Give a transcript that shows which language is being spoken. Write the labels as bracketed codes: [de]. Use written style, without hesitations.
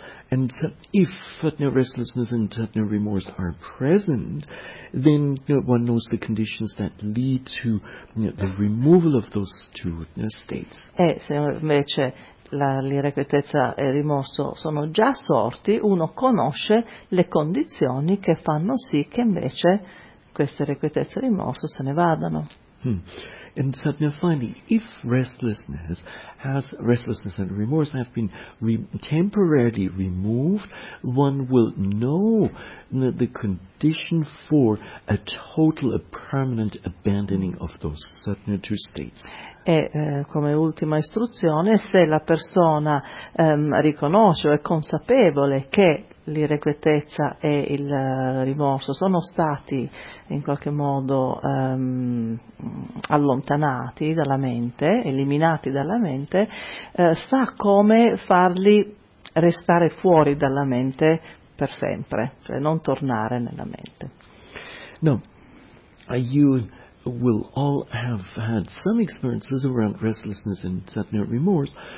[en] And if restlessness and remorse are present, then one knows the conditions that lead to the removal of those two states. [it] E se invece l'irrequietezza e il rimorso sono già sorti, uno conosce le condizioni che fanno sì che invece queste irrequietezze e rimorso se ne vadano. [en] And finally, if restlessness and remorse have been temporarily removed, one will know the condition for a total, a permanent abandoning of those two states. [it] E come ultima istruzione, se la persona riconosce o è consapevole che l'irrequietezza e il rimorso sono stati in qualche modo allontanati dalla mente, eliminati dalla mente, sa come farli restare fuori dalla mente per sempre, cioè non tornare nella mente. [en] No, you will all have had some experiences around restlessness and sudden remorse.